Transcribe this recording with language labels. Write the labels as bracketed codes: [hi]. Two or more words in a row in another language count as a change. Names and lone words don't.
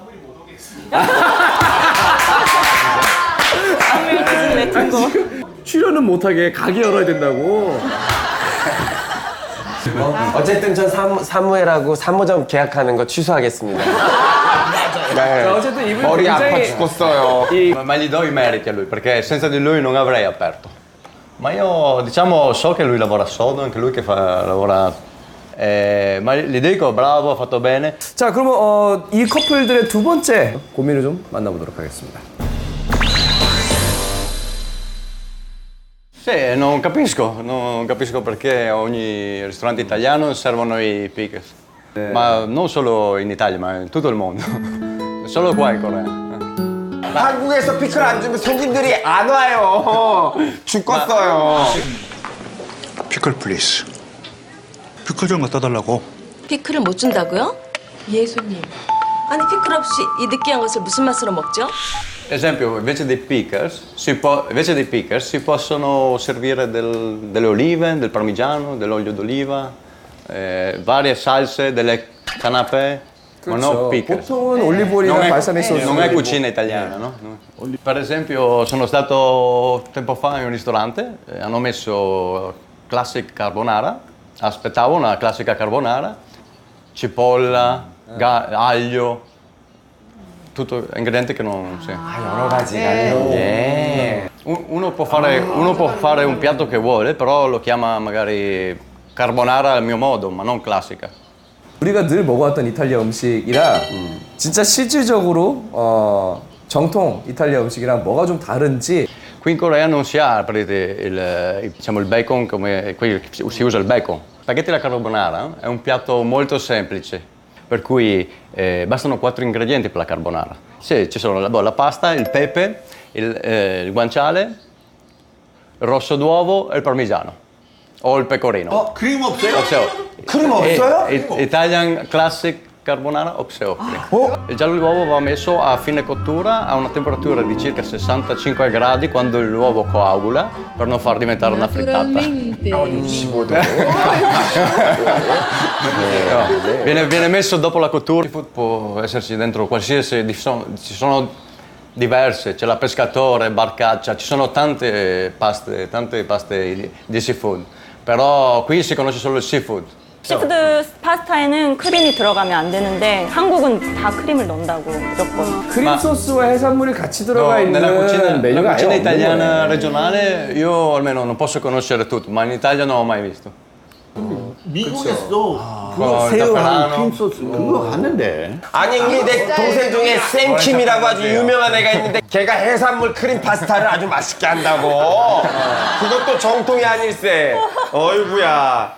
[ko] 출연은 못하게 가게 열어야 된다고. 어쨌든 전 사무엘하고 3호점 계약하는 거 취소하겠습니다. 네. 자, 어쨌든 이분이 머리 아파 굉장히- 죽었어요. [it] Ma gli do i meriti a lui, perché senza di lui non avrei aperto. Ma io diciamo so che lui lavora sodo, anche lui che lavora. Ma gli dico bravo, ha fatto bene. [ko] 자, 그러면 이 커플들의 두 번째 고민을 좀 만나보도록 하겠습니다. [it] Sì, non capisco perché ogni ristorante italiano servono i pickles. Ma non solo in Italia, ma in tutto il mondo. Solo qua in Corea. [ko] 한국에서 피클 안 주면 손님들이 안 와요. 죽겠어요. [en] pickle please. [ko] 피클 좀 갖다 달라고. 피클을 못 준다고요? 예수님. 아니 피클 없이 이 느끼한 것을 무슨 맛으로 먹죠? [it] Ad esempio, invece dei pickles si possono servire delle olive, del parmigiano, dell'olio d'oliva, varie salse, delle canapè, ma non pickles. [ko] 보통은 올리브오일이나 발사믹 소스. [it] Non è cucina italiana, no? Per esempio, sono stato tempo fa in un ristorante, hanno messo [en] classic carbonara, [it] aspettavo una classica carbonara, cipolla, aglio, tutto ingredienti che non... Sì. [ko] 여러 가지가. [it] Uno può fare un piatto che vuole, però lo chiama magari carbonara al mio modo, ma non classica. [ko] 우리가 늘 먹어왔던 이탈리아 음식이랑 진짜 실질적으로 정통 이탈리아 음식이랑 뭐가 좀 다른지. [it] Qui in Corea non si ha diciamo, il bacon come qui si usa il bacon. Spaghetti alla carbonara è un piatto molto semplice, per cui bastano 4 ingredienti per la carbonara. Sì, ci sono la pasta, il pepe, il guanciale, il rosso d'uovo e il parmigiano. O il pecorino. [ko] 크림 없어요? 없어요. 크림 없어요? [en] Italian classic carbonara 없어요. [it] Il giallo d'uovo va messo a fine cottura a una temperatura di circa 65 gradi quando l'uovo coagula per non far diventare una frittata. Viene messo dopo la cottura. Può esserci dentro qualsiasi, ci sono diverse, c'è la pescatore, barcaccia, ci sono tante paste di seafood. Però qui si conosce solo il seafood. [ko] 시푸드 파스타에는 크림이 들어가면 안 되는데 한국은 다 크림을 넣는다고 무조건. 크림 소스와 해산물이 같이 들어가 있는 [it] nella cucina [ko] 메뉴가 아예 없는 [it] italiana [ko] 거예요. [it] regionale io almeno non posso conoscere tutto, ma in Italia non ho mai visto. [ko] 미국에서도 그거 새우랑 크림 소스 그거 하는데. 아니 우리 내 동생 중에 샘킴이라고 아주 유명한 애가 있는데 걔가 해산물 크림 파스타를 아주 맛있게 한다고. 그것도 정통이 아닐세. 어이구야.